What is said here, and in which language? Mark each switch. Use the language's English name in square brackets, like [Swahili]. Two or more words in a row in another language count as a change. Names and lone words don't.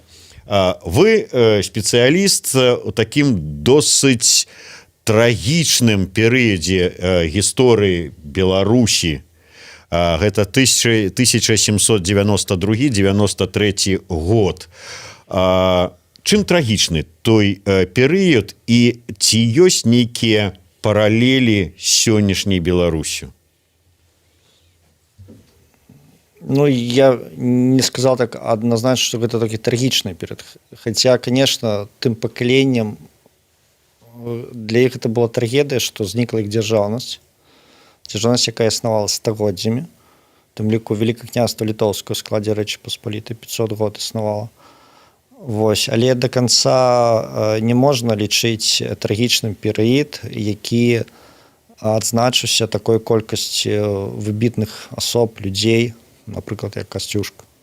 [Belarusian] Вы спецыяліст у такім досыць трагічным перыядзе гісторыі Беларусі. Гэта 1792-93 год. Чым трагічны той перыяд і ці ёсць нейкія паралелі з сённяшняй Беларусю? [Russian] Я не сказал так однозначно, что это таки трагичный период. Хотя, конечно, тым поколением [Belarusian] для іх [Russian] это была трагедия, что зникла их державность. [Belarusian] Державность, якая існавала стагоддзямі. Тым ліку Великае княства Літоўскае ў складзе Рэчы Паспалітай 500 год існавала. Але [Russian] до конца [Belarusian] не можна лічыць трагічным перыяд, які адзначыўся такой колькасцю выбітных асоб, людзей, напрыклад, як Касцюшка.